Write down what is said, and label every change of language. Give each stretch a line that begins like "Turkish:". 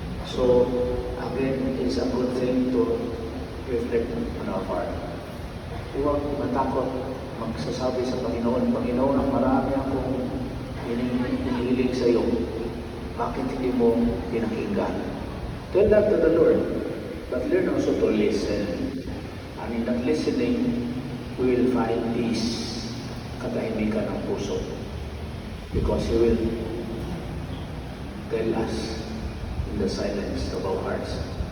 English: So, again, it's a good thing to reflect on our part.
Filipino: Huwag matakot magsasabi sa Panginoon, Panginoon, ang marami akong hinihiling sa iyo. Bakit hindi mo pinakinggan?
English: Tell that to the Lord, but learn also to listen. And in that listening, we will find peace,
Filipino: katahimikan ng puso.
English: Because He will tell us in the silence of our hearts.